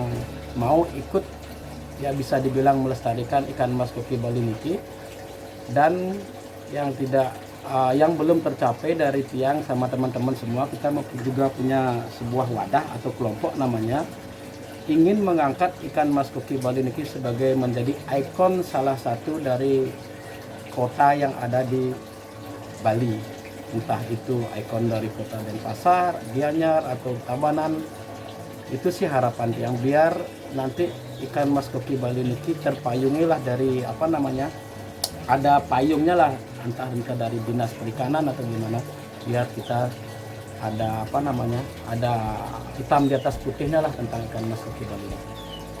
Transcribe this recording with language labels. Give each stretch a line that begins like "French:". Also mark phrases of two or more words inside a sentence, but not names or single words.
Indonesian: mau ikut ya bisa dibilang melestarikan ikan mas koki Bali niki, dan yang belum tercapai dari tiang sama teman-teman semua, kita juga punya sebuah wadah atau kelompok namanya, ingin mengangkat ikan mas koki Bali niki sebagai menjadi ikon salah satu dari kota yang ada di Bali, entah itu ikon dari kota Denpasar, Gianyar atau Tabanan. Itu sih harapan tiang, biar nanti ikan mas koki Bali niki terpayungi lah dari ada payungnya lah, entah dari dinas perikanan atau gimana, biar kita ada ada hitam di atas putihnya lah tentang ikan mas koki Bali.